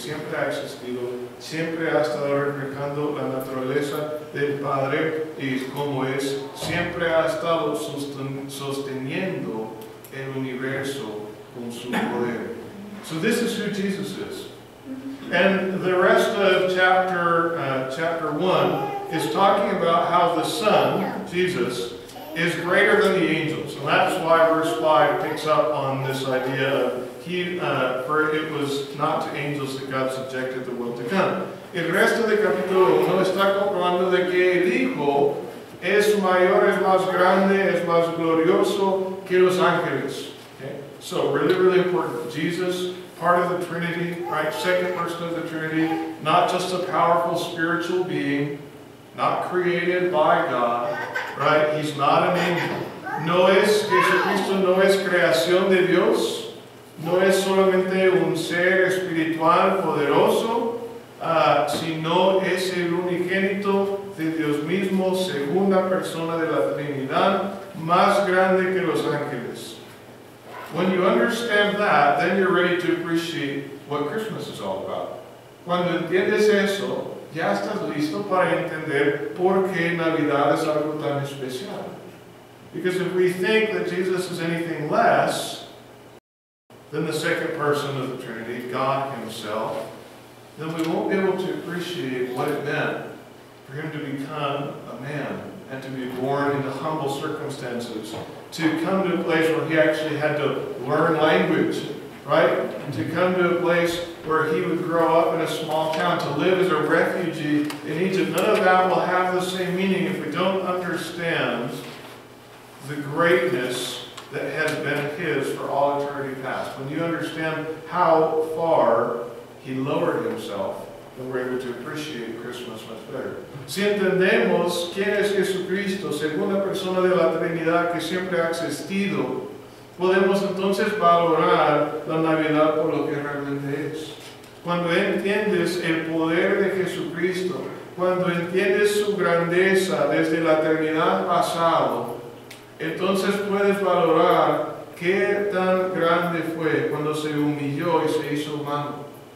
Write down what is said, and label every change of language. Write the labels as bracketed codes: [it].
[es] Siempre ha existido, siempre ha estado reflejando la naturaleza del Padre y como es, siempre ha estado sosteniendo el universo con su poder. [en] So this is who Jesus is. And the rest of chapter 1 is talking about how the Son, Jesus, is greater than the angels. And that's why verse 5 picks up on this idea of for it was not to angels that God subjected the world to come. [es] El resto del capítulo 1 está comprobando de que el Hijo es mayor, es más grande, es más glorioso que los ángeles. [en] Okay? So really, really important. Jesus, part of the Trinity, right? Second person of the Trinity, not just a powerful spiritual being, not created by God, right? He's not an angel. [es] Jesucristo no es creación de Dios. No es solamente un ser espiritual poderoso, sino es el unigénito de Dios mismo, segunda persona de la Trinidad, más grande que los ángeles. [en] When you understand that, then you're ready to appreciate what Christmas is all about. [es] Cuando entiendes eso, ya estás listo para entender por qué Navidad es algo tan especial. [en] Because if we think that Jesus is anything less than the second person of the Trinity, God Himself, then we won't be able to appreciate what it meant for Him to become a man and to be born into humble circumstances, to come to a place where He actually had to learn language, right? To come to a place where He would grow up in a small town, to live as a refugee in Egypt. None of that will have the same meaning if we don't understand the greatness that has been His for all eternity past. When you understand how far He lowered Himself then we're able to appreciate Christmas much better. [es] Si entendemos quién es Jesucristo, segunda persona de la Trinidad que siempre ha existido, podemos entonces valorar la Navidad por lo que realmente es. Cuando entiendes el poder de Jesucristo, cuando entiendes su grandeza desde la eternidad pasada, entonces puedes valorar qué tan grande fue cuando se humilló y se hizo humano.